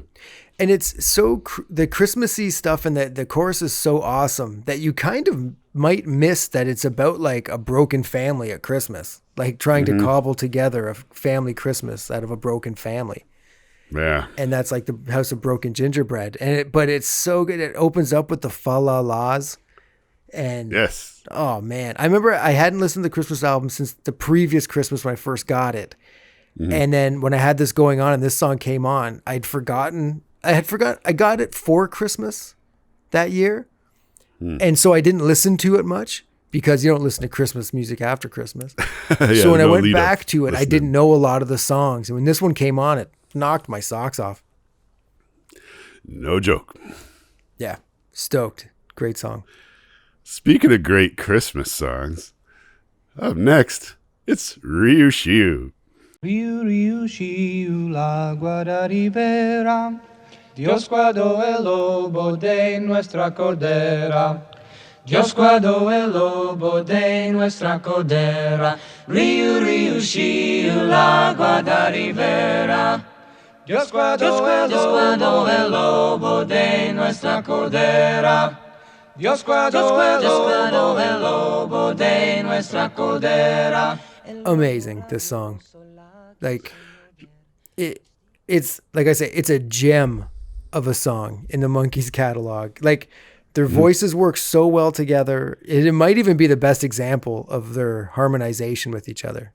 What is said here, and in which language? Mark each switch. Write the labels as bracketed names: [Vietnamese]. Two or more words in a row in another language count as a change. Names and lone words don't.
[English] And it's so the Christmassy stuff, and the chorus is so awesome that you kind of might miss that it's about like a broken family at Christmas, like trying to cobble together a family Christmas out of a broken family. Yeah. And that's like the House of Broken Gingerbread. But it's so good. It opens up with the fa-la-las. And yes. Oh man. I remember I hadn't listened to the Christmas album since the previous Christmas when I first got it. And then when I had this going on and this song came on, I got it for Christmas that year. And so I didn't listen to it much because you don't listen to Christmas music after Christmas. So when I went back to it, I didn't know a lot of the songs. And when this one came on, it knocked my socks off. No joke. Yeah. Stoked. Great song. Speaking of great Christmas songs, up next, it's Ryu Shiu. [Spanish] Riu, riu, shiu, la guardaribera. Dios guardó el lobo de nuestra cordera. Dios guardó el lobo de nuestra cordera. Riu, riu, shiu, la guardaribera. Dios guardó el lobo de nuestra cordera. Dios guardó el lobo de nuestra cordera. [English] Amazing, this song. Like, it's like I say, it's a gem of a song in the Monkees catalog. Like, their voices work so well together. It might even be the best example of their harmonization with each other.